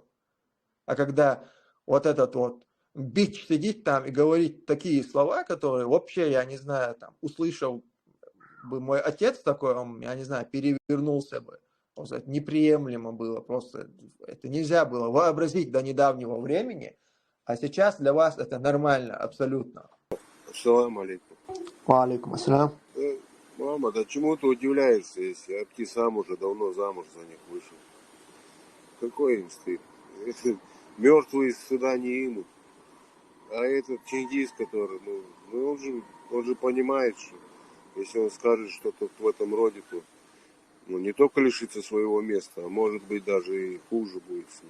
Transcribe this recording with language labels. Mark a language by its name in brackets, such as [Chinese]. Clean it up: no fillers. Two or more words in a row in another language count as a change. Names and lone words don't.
[Russian] А когда вот этот вот бич сидит там и говорит такие слова, которые вообще, я не знаю, там, услышал бы мой отец такой, он, я не знаю, перевернулся бы. Просто это неприемлемо было, просто это нельзя было вообразить до недавнего времени, а сейчас для вас это нормально, абсолютно. [Arabic] السلام عليكم. وعليكم السلام. [Russian] Мама, да чему ты удивляешься, если Апти сам уже давно замуж за них вышел? Какой им стыд? Мертвые сюда не имут. А этот Чингис, который, он же понимает, что если он скажет что-то в этом роде, то не только лишится своего места, а может быть даже и хуже будет с ним.